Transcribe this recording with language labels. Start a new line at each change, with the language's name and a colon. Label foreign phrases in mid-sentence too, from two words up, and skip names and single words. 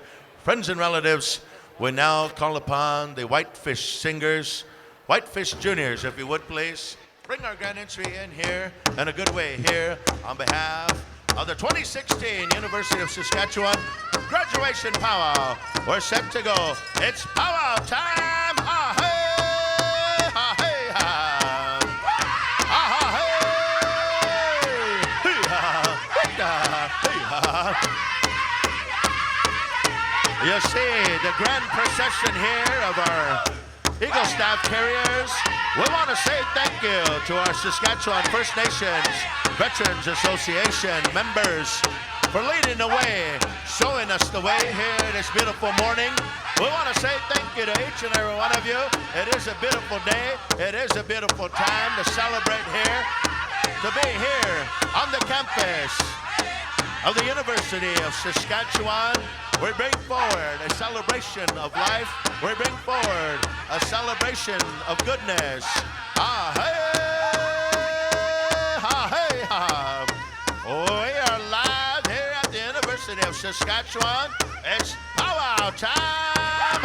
English: Friends and relatives, we now call upon the Whitefish Singers, Whitefish Juniors, if you would please. Bring our grand entry in here in a good way here on behalf of the 2016 University of Saskatchewan Graduation Powwow. We're set to go. It's powwow time! Ha hey! Ha hey ha! Ha ha hey! Hee ha! Hee ha! You see the grand procession here of our Eagle Staff Carriers. We want to say thank you to our Saskatchewan First Nations Veterans Association members for leading the way, showing us the way here this beautiful morning. We want to say thank you to each and every one of you. It is a beautiful day. It is a beautiful time to celebrate here, to be here on the campus of the University of Saskatchewan. We bring forward a celebration of life. We bring forward a celebration of goodness. Ah, hey, ha, hey, ha. We are live here at the University of Saskatchewan. It's powwow time.